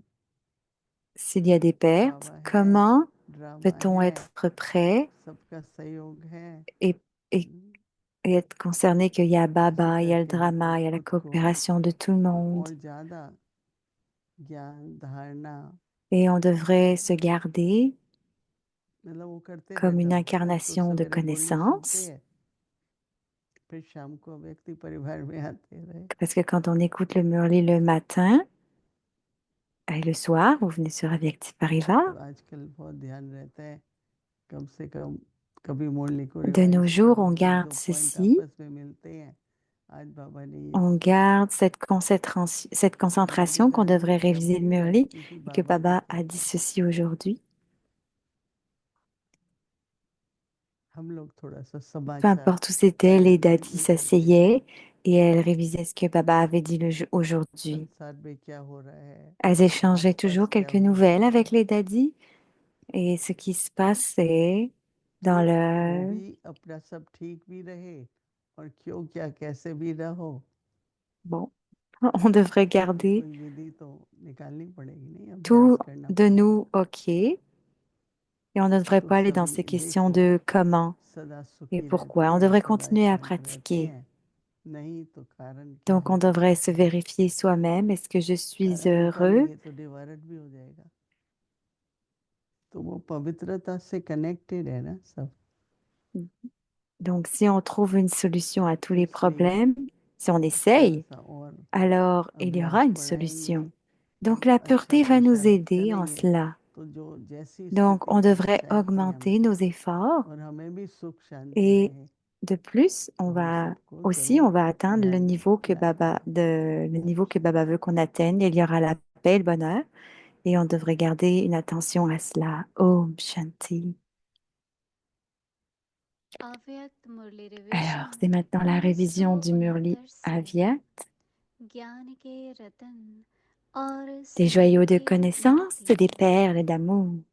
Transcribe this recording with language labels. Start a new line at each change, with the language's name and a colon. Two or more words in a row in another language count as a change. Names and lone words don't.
French: s'il y a des pertes,
Hindi: बाबा है,
French: comment
Hindi: ड्रामा
French: peut-on
Hindi: है,
French: être prêt
Hindi: सबका सहयोग है,
French: et, et, et être concerné qu'il y a
Hindi: ऐसे
French: Baba, il y a le
Hindi: करके हमको
French: drama, il y a la
Hindi: खुद को
French: coopération de tout le monde.
Hindi: और ज्यादा ज्ञान धारणा,
French: Et on devrait se garder
Hindi: मतलब वो करते
French: comme
Hindi: रहता
French: une
Hindi: हूँ, रात को
French: incarnation de
Hindi: सवेरे मुरली सुनते
French: connaissance.
Hindi: हैं, फिर शाम को व्यक्ति परिवार में आते रहे,
French: Parce que quand on écoute le Murli le matin et le soir, vous venez sur Avyakti
Hindi: तो
French: Parivar.
Hindi: आजकल बहुत ध्यान रहता है, कम से कम कभी मुरली को
French: De nos
Hindi: रिवाइज
French: jours,
Hindi: करो,
French: on
Hindi: एक
French: garde
Hindi: दो पॉइंट
French: ceci,
Hindi: आपस में मिलते हैं, आज बाबा ने ये
French: on garde cette
Hindi: बाबा की
French: concentration qu'on devrait
Hindi: धार्मिक
French: réviser le
Hindi: प्रवृत्ति
French: Murli
Hindi: बनती थी,
French: et que
Hindi: बाबा के
French: Baba a dit
Hindi: प्रति
French: ceci aujourd'hui.
Hindi: हम लोग थोड़ा सा
French: Peu
Hindi: समाचार
French: importe où c'était, les
Hindi: टाइम टाइम
French: dadis
Hindi: में करते हैं,
French: s'asseyaient et elles révisaient ce que Baba avait dit aujourd'hui.
Hindi: संसार में क्या हो रहा है,
French: Elles échangeaient
Hindi: आसपास
French: toujours
Hindi: क्या
French: quelques
Hindi: हो रहा
French: nouvelles avec
Hindi: है,
French: les daddies et ce qui se passait dans
Hindi: वो
French: le...
Hindi: भी अपना सब ठीक भी रहे और क्यों क्या कैसे भी ना हो,
French: Bon, on devrait garder
Hindi: कोई विधि तो निकालनी पड़ेगी, नहीं
French: tout
Hindi: अभ्यास करना
French: de
Hindi: पड़ेगा।
French: nous OK et on ne devrait
Hindi: तो
French: pas aller dans
Hindi: सभी
French: ces questions
Hindi: देखो
French: de comment
Hindi: सदा
French: et
Hindi: सुखी रहते
French: pourquoi. On
Hindi: हैं,
French: devrait
Hindi: सदा
French: continuer à
Hindi: शांत रहते
French: pratiquer.
Hindi: हैं, नहीं तो कारण क्या
French: Donc, है, on devrait se vérifier soi-même. Est-ce que je suis
Hindi: कारण
French: heureux?
Hindi: निकालेंगे तो निवारण भी हो जाएगा। तो वो पवित्रता से कनेक्टेड है ना सब,
French: Donc, si on trouve une solution à tous les
Hindi: इसलिए
French: problèmes, si on
Hindi: थोड़ा
French: essaye,
Hindi: सा और
French: alors il y aura
Hindi: अभ्यास
French: une
Hindi: बढ़ाएंगे,
French: solution. Donc, la
Hindi: अच्छा
French: pureté va nous
Hindi: पुरुषार्थ
French: aider en
Hindi: करेंगे
French: cela.
Hindi: तो जो जैसी
French: Donc,
Hindi: स्थिति
French: on
Hindi: की
French: devrait
Hindi: इच्छा है कि
French: augmenter
Hindi: हमको
French: nos efforts
Hindi: और हमें भी सुख शांति
French: et
Hindi: रहे,
French: de plus,
Hindi: तो
French: on
Hindi: हम
French: va
Hindi: सबको
French: aussi, on
Hindi: जरूर
French: va atteindre le
Hindi: ध्यान
French: niveau que
Hindi: लाएंगे।
French: le niveau que Baba veut qu'on atteigne. Il y aura la paix, et le bonheur et on devrait garder une attention à cela.
Hindi: Om Shanti. अव्यक्त मुरली
French: Alors,
Hindi: रिविजन
French: c'est maintenant la révision du Murli
Hindi: 1969 से
French: Avyat,
Hindi: ज्ञान के रतन और
French: des
Hindi: स्नेह
French: joyaux de
Hindi: की
French: connaissance,
Hindi: मूर्ति।
French: des perles d'amour.